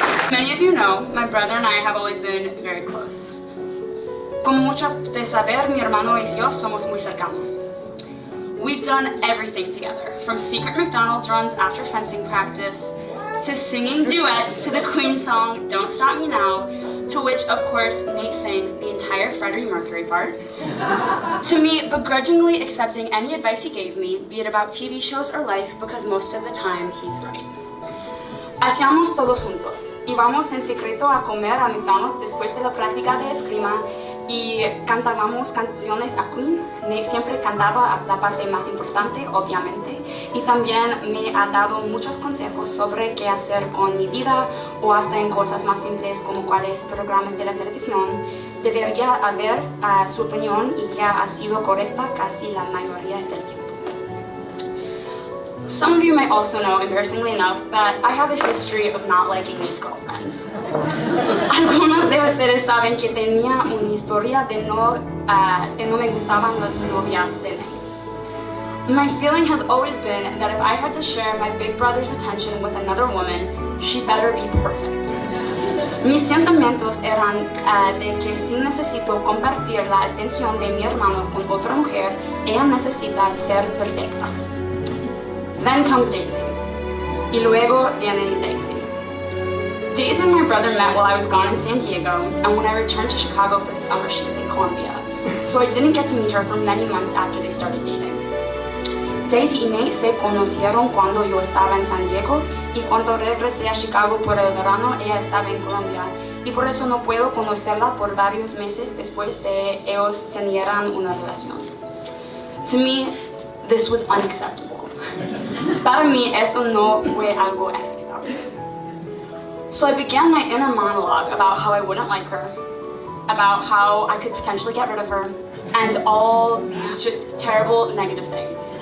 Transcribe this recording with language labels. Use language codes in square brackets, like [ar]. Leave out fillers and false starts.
[en] Many of you know, my brother and I have always been very close. [es] Como muchos de saber, mi hermano y yo somos muy cercanos. [en] We've done everything together, from secret McDonald's runs after fencing practice, to singing duets to the Queen song, Don't Stop Me Now, to which, of course, Nate sang the entire Freddie Mercury part, to me begrudgingly accepting any advice he gave me, be it about TV shows or life, because most of the time, he's right. [es] Hacíamos todos juntos. Íbamos en secreto a comer a McDonald's después de la práctica de esgrima y cantábamos canciones a Queen. Nate siempre cantaba la parte más importante, obviamente, y también me ha dado muchos consejos sobre qué hacer con mi vida o hasta en cosas más simples como cuáles programas de la televisión debería haber su opinión y que ha sido correcta casi la mayoría del tiempo. [en] Some of you might also know, embarrassingly enough, that I have a history of not liking Nate's girlfriends. [es] Algunos de ustedes saben que tenía una historia de no me gustaban las novias de Nate. [en] My feeling has always been that if I had to share my big brother's attention with another woman, she better be perfect. [es] Mis sentimientos eran de que si necesito compartir la atención de mi hermano con otra mujer, ella necesita ser perfecta. [en] Then comes Daisy. [es] Y luego viene Daisy. [en] Daisy and my brother met while I was gone in San Diego, and when I returned to Chicago for the summer, she was in Colombia. So I didn't get to meet her for many months after they started dating. [es] Daisy y Nate se conocieron cuando yo estaba en San Diego, y cuando regresé a Chicago por el verano, ella estaba en Colombia, y por eso no puedo conocerla por varios meses después de ellos tenieran una relación. [en] To me, this was unacceptable. [es] Para mí, eso no fue algo aceptable. [en] So I began my inner monologue about how I wouldn't like her, about how I could potentially get rid of her, and all these just terrible negative things.